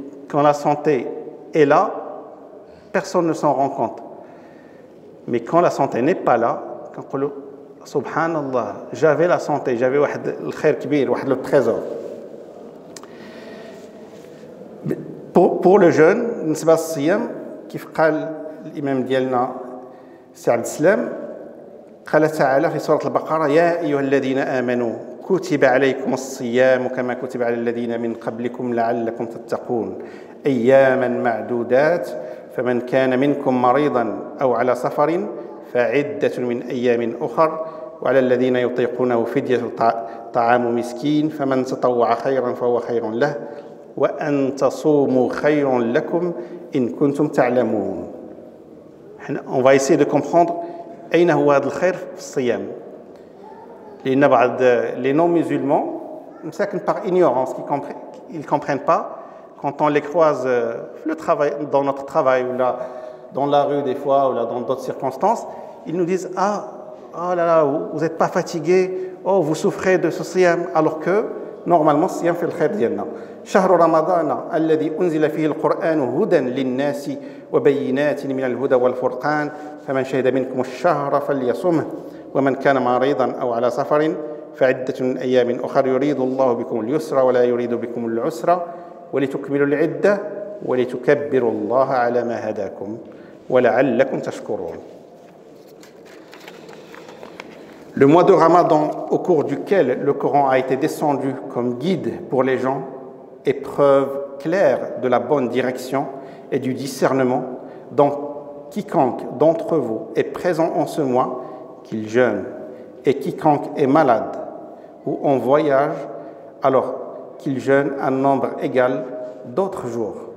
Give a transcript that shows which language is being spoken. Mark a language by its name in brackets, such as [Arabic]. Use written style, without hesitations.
[French] Quand la santé est là, personne ne s'en rend compte. Mais quand la santé n'est pas là, quand on dit Subhanallah, j'avais la santé, j'avais le [Arabic] khair kbir, [French] le trésor. Pour le jeune, [Arabic] بالنسبة للصيام كيف قال الإمام ديالنا سي عبد السلام، قال تعالى في سورة البقرة: يا أيها الذين آمنوا كتب عليكم الصيام كما كتب على الذين من قبلكم لعلكم تتقون أياما معدودات فمن كان منكم مريضا أو على سفر فعدة من أيام أخر وعلى الذين يطيقونه فدية طعام مسكين فمن تطوع خيرا فهو خير له وأن تصوموا خير لكم إن كنتم تعلمون. [French] On va essayer de comprendre [Arabic] أين هو هذا الخير في الصيام. لأن بعض [French] les non-musulmans, par ignorance, ils ne comprennent pas. Quand on les croise dans notre travail ou là, dans la rue des fois ou là, dans d'autres circonstances, ils nous disent: oh là là, vous n'êtes pas fatigué, oh vous souffrez de ce siyam, alors que normalement siyam fait le khair [Arabic] ديالنا. شهر رمضان الذي أنزل فيه القرآن هدى للناس وبينات من الهدى والفرقان فمن شهد منكم الشهر فليصمه ومن كان مريضا أو على سفر فعدة من أيام أخر يريد الله بكم اليسر ولا يريد بكم العسر ولتكملوا العدة ولتكبروا الله على ما هداكم ولعلكم تشكرون. [French] Le mois de Ramadan, au cours duquel le Coran a été descendu comme guide pour les gens, est preuve claire de la bonne direction et du discernement. Donc, quiconque d'entre vous est présent en ce mois, qu'il jeûne, et quiconque est malade ou en voyage, alors qu'il jeûne un nombre égal d'autres jours.